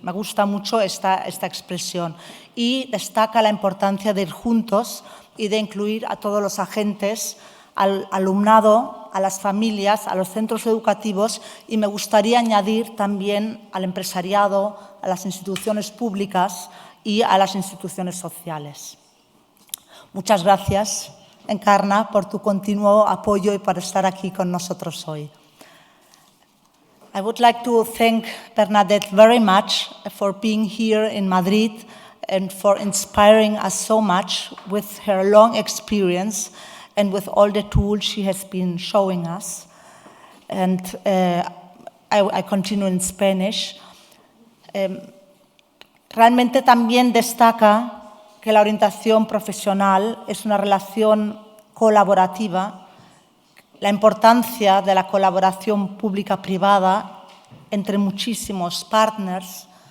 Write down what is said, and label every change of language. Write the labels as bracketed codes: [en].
[es] Me gusta mucho esta expresión y destaca la importancia de ir juntos y de incluir a todos los agentes, al alumnado, a las familias, a los centros educativos, y me gustaría añadir también al empresariado, a las instituciones públicas y a las instituciones sociales. Muchas gracias, Encarna, por tu continuo apoyo y por estar aquí con nosotros hoy. [en] I would like to thank Bernadette very much for being here in Madrid and for inspiring us so much with her long experience and with all the tools she has been showing us. And I continue in Spanish. [es] Realmente también destaca que la orientación profesional es una relación colaborativa, la importancia de la colaboración pública-privada entre muchísimos partners.